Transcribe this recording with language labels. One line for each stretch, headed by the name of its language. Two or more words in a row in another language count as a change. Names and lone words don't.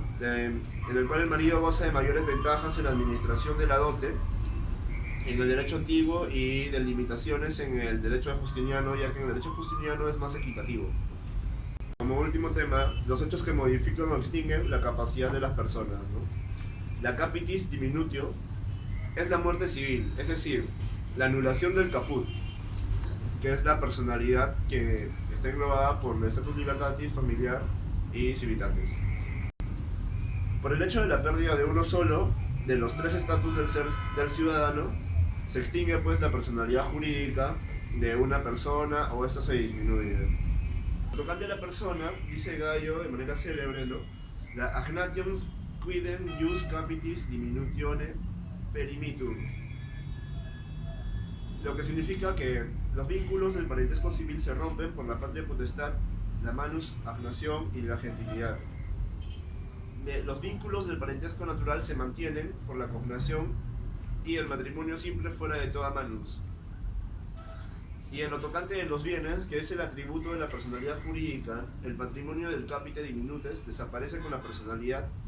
Spanish: En el cual el marido goza de mayores ventajas en la administración de la dote en el derecho antiguo y de limitaciones en el derecho justiniano, ya que en el derecho justiniano es más equitativo. Como último tema, los hechos que modifican o extinguen la capacidad de las personas, ¿no? La
Latin: capitis diminutio
Spanish: es la muerte civil, es decir, la anulación del caput, que es la personalidad que está englobada por el
Latin: status libertatis,
Spanish: familiar y civitatis. Por el hecho de la pérdida de uno solo de los tres estatus del ciudadano, se extingue pues la personalidad jurídica de una persona o esta se disminuye. Tocante a la persona, dice Gallo de manera célebre, ¿no?
Latin: La agnatium quidem jus capitis diminutione perimitum.
Spanish: Lo que significa que los vínculos del parentesco civil se rompen por la patria potestad, la manus, agnación y la gentilidad. Los vínculos del parentesco natural se mantienen por la cognación y el matrimonio simple fuera de toda manus. Y en lo tocante de los bienes, que es el atributo de la personalidad jurídica, el patrimonio del
Latin: capite diminutes
Spanish: desaparece con la personalidad.